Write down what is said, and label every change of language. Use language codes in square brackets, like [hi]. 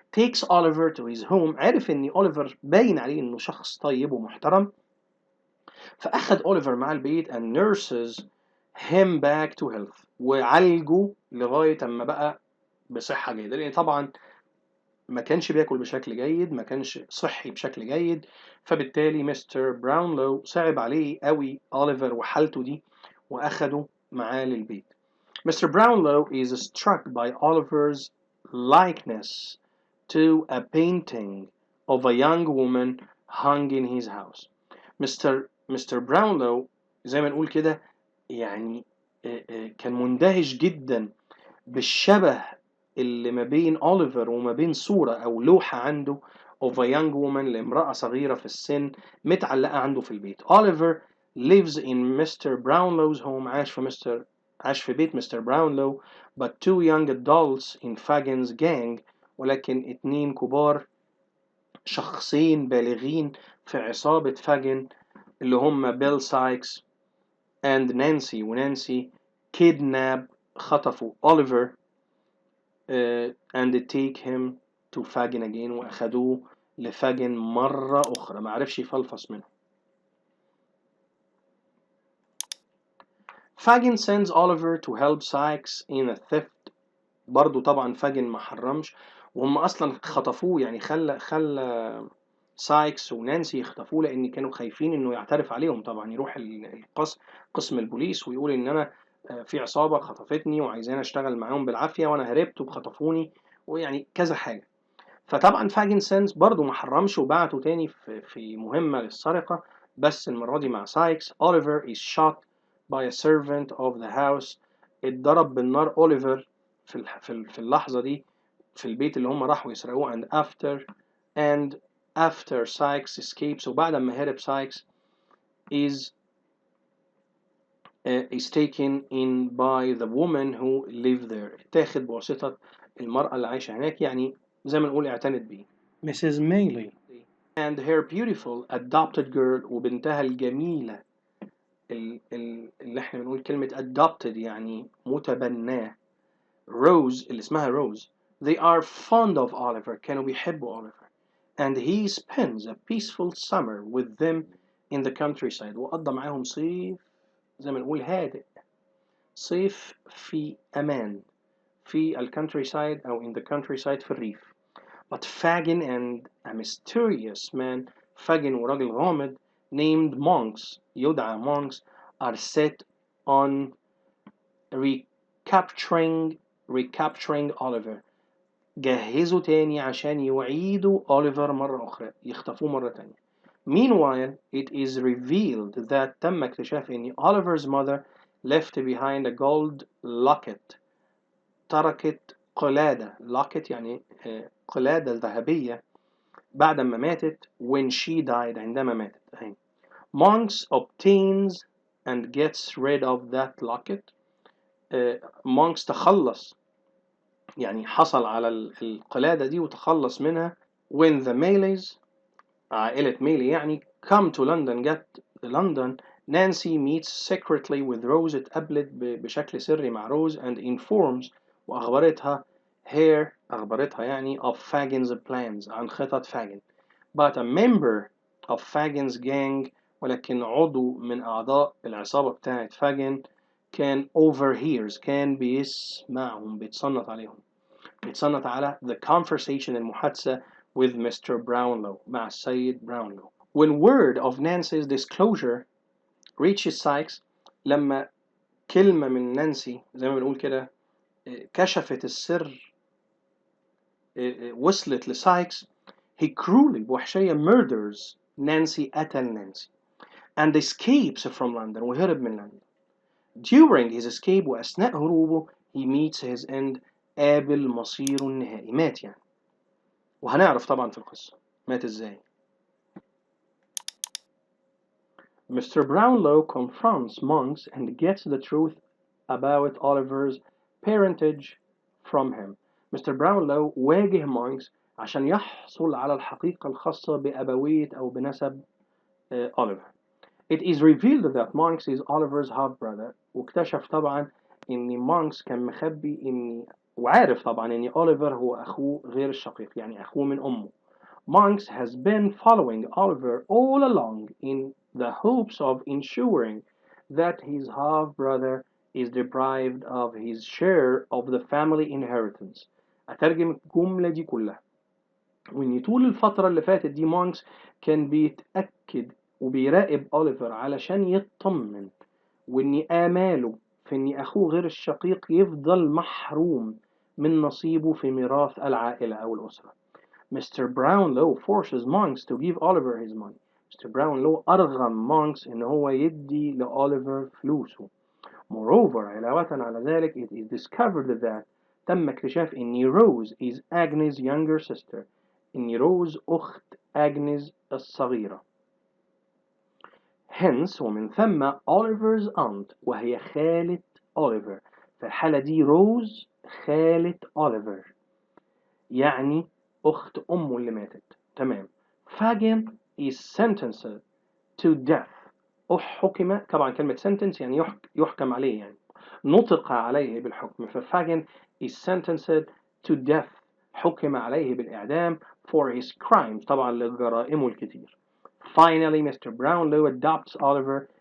[en] takes Oliver to his home، [ar] عرف ان أوليفر باين عليه انه شخص طيب ومحترم، فأخذ أوليفر مع البيت [en] and nurses him back to health، [ar] وعالجه لغاية اما بقى بصحة جيدة، لأن طبعا ما كانش بياكل بشكل جيد، ما كانش صحي بشكل جيد، فبالتالي مستر براونلو صعب عليه قوي أوليفر وحالته دي، وأخده معاه للبيت. [en] Mr. Brownlow is struck by Oliver's likeness to a painting of a young woman hung in his house. Mr. [ar] Brownlow زي ما نقول كده يعني كان مندهش جدا بالشبه اللي ما بين أوليفر وما بين صورة أو لوحة عنده [en] of a young woman [ar] لامرأة صغيرة في السن متعلقة عنده في البيت. [en] Oliver lives in Mr. Brownlow's home. [ar] عاش في بيت مستر براونلو. [en] but two young adults in Fagin's gang [ar] ولكن اتنين كبار شخصين بالغين في عصابة فاجن اللي هم بيل سايكس and نانسي ونانسي [en] kidnap [ar] خطفوا أوليفر [en] and take him to Fagin again [ar] وأخدوه لفاجن مرة أخرى ما عرفش يفلفص منه. [en] Fagin sends Oliver to help Sykes in a theft. [ar] برضو طبعا فاجن ما حرمش وهم أصلا خطفوه يعني خلى سايكس ونانسي يخطفوه لأن كانوا خايفين إنه يعترف عليهم طبعا يروح قسم البوليس ويقول إن أنا في عصابة خطفتني وعايزين أشتغل معاهم بالعافية وأنا هربت وخطفوني ويعني كذا حاجة. فطبعا فاجن سينز برضو ما حرمش وبعته تاني في مهمة للسرقة بس المرة دي مع سايكس. [en] Oliver is shot by a servant of the house. [ar] اتضرب بالنار أوليفر في اللحظة دي في البيت اللي هم راحوا يسرقوه [en] and after Sykes escapes [ar] وبعد ما هرب سايكس [en] is taken in by the woman who lived there. [ar] اتاخد بواسطة المرأة اللي عايشة هناك يعني زي ما نقول اعتنت بيه Mrs. [en] Maylie and her beautiful adopted girl [ar] وبنتها الجميلة اللي احنا بنقول كلمة adopted يعني متبناه Rose اللي اسمها Rose. [en] They are fond of Oliver. [ar] كانوا بيحبوا Oliver. [en] And he spends a peaceful summer with them in the countryside. [ar] وقضى معاهم صيف زي ما نقول هادئ. صيف في أمان. في countryside أو [en] in the countryside [ar] في الريف. [en] But Fagin and a mysterious man, Fagin [ar] وراجل غامض [en] named Monks, [ar] يدعى [en] Monks, are set on recapturing Oliver. [ar] جهزوا تاني عشان يعيدوا أوليفر مرة أخرى يخطفوه مرة تانية. [en] Meanwhile, it is revealed that [ar] تم اكتشاف إن [en] Oliver's mother left behind a gold locket. [ar] تركت قلادة locket يعني قلادة ذهبية بعد ما ماتت [en] when she died [ar] عندما ماتت. [en] Monks obtains and gets rid of that locket. [ar] Monks تخلص يعني حصل على القلادة دي وتخلص منها [en] when the Malays [ar] عائلة ميلي يعني [en] come to London get London. Nancy meets secretly with Rose. [ar] اتقابلت بشكل سري مع روز [en] and informs [ar] وأخبرتها أخبرتها يعني [en] of Fagin's plans [ar] عن خطط فاجن. [en] But a member of Fagin's gang [ar] ولكن عضو من أعضاء العصابة بتاعت فاجن كان [en] overhears [ar] كان بيسمعهم بيتصنت على [en] the conversation [ar] المحادثة [en] with Mr. [ar] Brownlow مع السيد براونلو. [en] When word of Nancy's disclosure reaches Sykes [ar] لما كلمة من نانسي زي ما بنقول كده كشفت السر وصلت لسايكس [en] he cruelly [ar] بوحشية [en] murders Nancy [ar] قتل نانسي [en] and escapes from London [ar] وهرب من لندن. [en] During his escape [ar] وأثناء هروبه [en] he meets his end [ar] قابل مصيره النهائي مات يعني وهنعرف طبعا في القصة مات ازاي. [en] Mr. Brownlow confronts Monks and gets the truth about Oliver's parentage from him. Mr. [ar] Brownlow واجه مونكس عشان يحصل على الحقيقة الخاصة بأبوية أو بنسب أوليفر. [en] It is revealed that Monks is Oliver's half brother [ar] واكتشف طبعا إن مونكس كان مخبي وعارف طبعا إن أوليفر هو أخوه غير الشقيق يعني أخوه من أمه. [en] Monks has been following Oliver all along in the hopes of ensuring that his half-brother is deprived of his share of the family inheritance. [ar] أترجم الجملة دي كلها وإن طول الفترة اللي فاتت دي مونكس كان بيتأكد وبيراقب أوليفر علشان يطمن وإن آماله في إن أخوه غير الشقيق يفضل محروم من نصيبه في ميراث العائلة أو الأسرة. [en] Mr. Brownlow forces Monks to give Oliver his money. Mr. [ar] Brownlow أرغم مونكس إن هو يدي لأوليفر فلوسه. [en] Moreover, [ar] علاوة على ذلك, [en] it is discovered that [ar] تم اكتشاف إن [en] Rose is Agnes' younger sister. [ar] إن روز أخت أجنس الصغيرة. [en] Hence, [ar] ومن ثم, [en] Oliver's aunt [ar] وهي خالة أوليفر. في الحالة دي روز خالة أوليفر، يعني أخت أمه اللي ماتت. تمام. [en] Fagin is sentenced to death. [ar] حكم، طبعا كلمة sentence يعني يحكم عليه، يعني نطق عليه بالحكم. ففاجن [en] is sentenced to death، [ar] حكم عليه بالإعدام [en] for his crimes، [ar] طبعا لجرائمه الكتير. [en] Finally, Mr. Brownlow adopts Oliver.